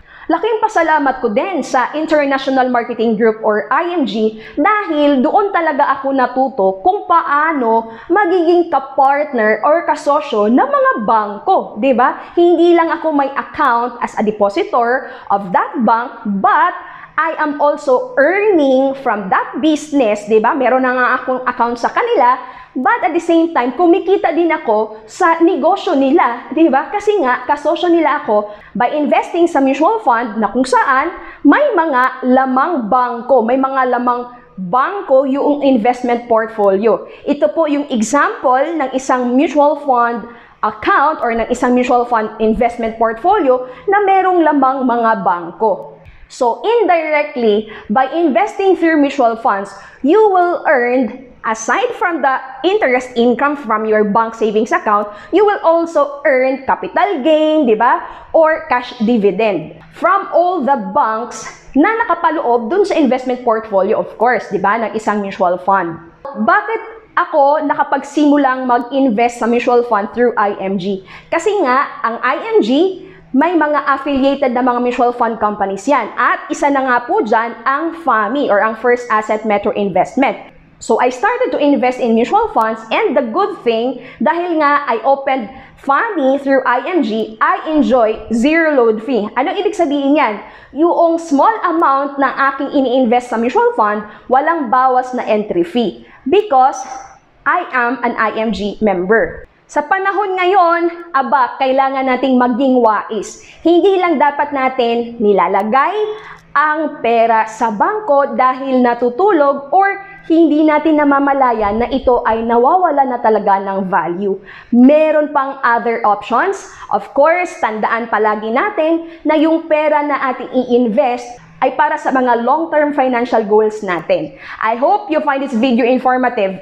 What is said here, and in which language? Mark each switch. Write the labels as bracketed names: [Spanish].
[Filipino] Laking pasalamat ko din sa International Marketing Group or IMG dahil doon talaga ako natuto kung paano magiging ka-partner or kasosyo ng mga bangko, di ba? Hindi lang ako may [English] account as a depositor of that bank, but I am also earning from that business, [Filipino] di ba? Meron na nga akong account sa kanila, [English] but at the same time, [Filipino] kumikita din ako sa negosyo nila, di ba? Kasi nga, kasosyo nila ako by investing sa mutual fund na kung saan may mga lamang bangko, may mga lamang bangko yung investment portfolio. Ito po yung example ng isang mutual fund account or ng isang mutual fund investment portfolio na merong lamang mga bangko. [English] So, indirectly, by investing through mutual funds, you will earn, aside from the interest income from your bank savings account, you will also earn capital gain, [Filipino] di ba? [English] Or cash dividend from all the banks [Filipino] na nakapaloob dun sa [English] investment portfolio, of course, [Filipino] di ba, ng isang [English] mutual fund. [Filipino] Bakit ako nakapagsimulang mag-invest sa mutual fund through IMG? Kasi nga, ang IMG, may mga affiliated na mga mutual fund companies yan. At isa na nga po dyan ang FAMI or ang First Asset Metro Investment. [English] So, I started to invest in mutual funds and the good thing, [Filipino] dahil nga [English] I opened FAMI through IMG, I enjoy zero load fee. [Filipino] Ano ibig sabihin yan? Yung small amount na aking ini-invest sa mutual fund, walang bawas na entry fee [English] because I am an IMG member. [Filipino] Sa panahon ngayon, kailangan nating maging wais. Hindi lang dapat natin nilalagay ang pera sa bangko dahil natutulog or hindi natin namamalayan na ito ay nawawala na talaga ng value. Meron pang [English] other options. [Filipino] Of course, tandaan palagi natin na yung pera na ating i-invest ay para sa mga long-term financial goals natin. [English] I hope you find this video informative.